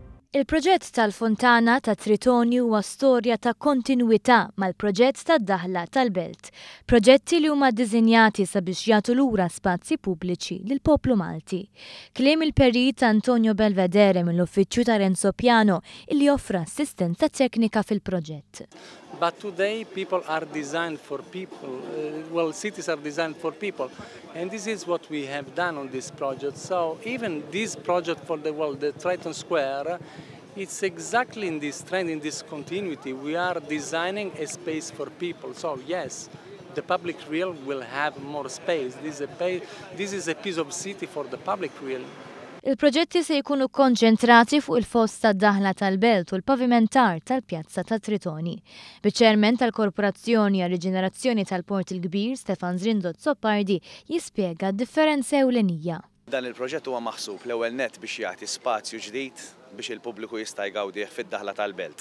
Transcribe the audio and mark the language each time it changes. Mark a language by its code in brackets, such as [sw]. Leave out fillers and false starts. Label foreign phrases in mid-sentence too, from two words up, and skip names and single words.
[mt] Il-proġett tal-Fontana ta' Tritoni huwa storja ta' kontinwità mal-proġett tad-daħla tal-Belt. Proġetti li huma ddiżinjati sabiex jagħtu lura spazji pubbliċi lill-poplu Malti. Kliem il-perit Antonio Belvedere mill-uffiċċju ta' Renzo Piano illi joffra assistenza teknika fil-proġett. [en] But today people are designed for people, cities are designed for people, and this is what we have done on this project. So even this project for the Triton Square, it's exactly in this trend, in this continuity. We are designing a space for people. So yes, the public realm will have more space. This is a piece of city for the public realm. [mt] Il-proġetti se jkunu konċentrati fuq il-fost tad-daħla tal-Belt u l-pavimentar tal-Pjazza ta' Tritoni. Biċ-ċermen tal-Korporazzjoni għar-Riġenerazzjoni tal-Port il-Kbir, Stefan Zrindot Zoppardi, jispjega d-differenza ewlenija. Dan il-proġett huwa maħsub l-ewwel nett biex jagħti spazju ġdid biex il-pubbliku jista' jgawdih fid-daħla tal-Belt.